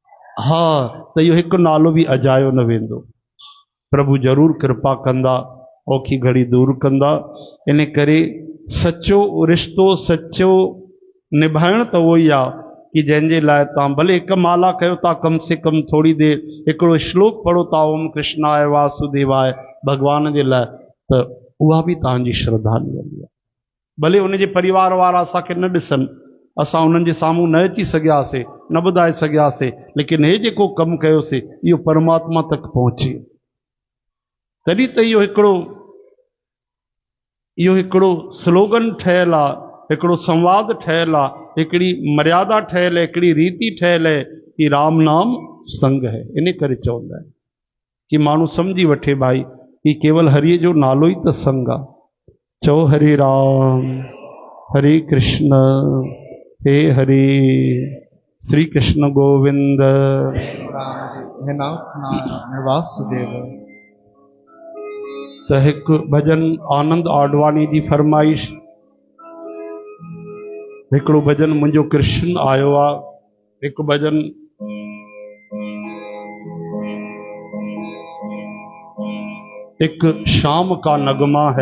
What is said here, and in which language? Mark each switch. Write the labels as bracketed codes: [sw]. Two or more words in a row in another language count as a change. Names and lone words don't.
[sd] हाँ तो इहो हिकु नालो बि अजायो न वेंदो। प्रभु जरूर कृपा कंदा, औखी घड़ी दूर कंदा। इन करे सचो रिश्तो सचो निभाइण त उहो ई आहे कि जंहिंजे लाइ तव्हां भले हिकु माला कयो था, [hi] कम से कम थोड़ी देर [sd] हिकिड़ो श्लोक पढ़ो था, [sa] ओम कृष्णाय वासुदेवाय, [sd] भगवान जे लाइ, त उहा बि तव्हांजी श्रद्धा निभंदी आहे। भले उनजे परिवार वारा असांखे न ॾिसनि, असां उन्हनि जे साम्हूं न अची सघियासीं, न ॿुधाए सघियासीं, लेकिन हे जेको कमु कयोसीं इहो परमात्मा तक पहुची। तॾहिं त इहो हिकिड़ो स्लोगन ठहियलु आहे, हिकिड़ो संवाद ठहियलु आहे, हिकिड़ी मर्यादा ठहियलु है, हिकिड़ी रीति ठहियलु है कि राम नाम संग है। इन करे चवंदा आहिनि कि माण्हू सम्झी वठे भाई कि केवल हरिय जो नालो ई त संग आहे। चओ हरे राम हरे कृष्ण हे हरे, श्री कृष्ण गोविंद हे नाथ वासुदेव। त हिकु भजन आनंद आडवाणी जी फरमाइश, हिकिड़ो भजन मुंहिंजो कृष्ण आयो आहे, हिकु भजन एक शाम का नगमा है।